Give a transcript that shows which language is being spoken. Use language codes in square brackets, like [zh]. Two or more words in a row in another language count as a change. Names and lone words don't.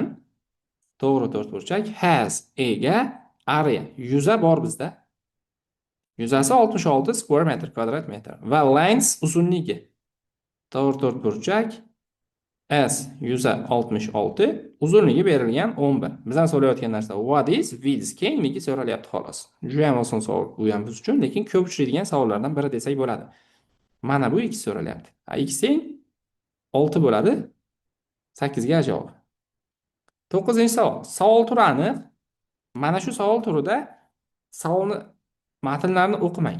[uz] To'g'ri to'rtburchak has ega area, yuza bor bizda. Yuzasi 66 square metr kvadrat metr va length uzunligi to'g'ri to'rtburchak S yuza 66, uzunligi berilgan 11. Bizdan so'rayotgan narsa [en] what is width, [uz] kengligi so'ralyapti xolos. Juda ham oson savol bu ham biz uchun, lekin ko'p uchraydigan savollardan biri desak bo'ladi. Mana bu x so'ralyapti. X teng 6 bo'ladi. 8 ga javob. 9-savol. Savol turi aniq. Mana shu savol turida savolni matnlarni o'qimang.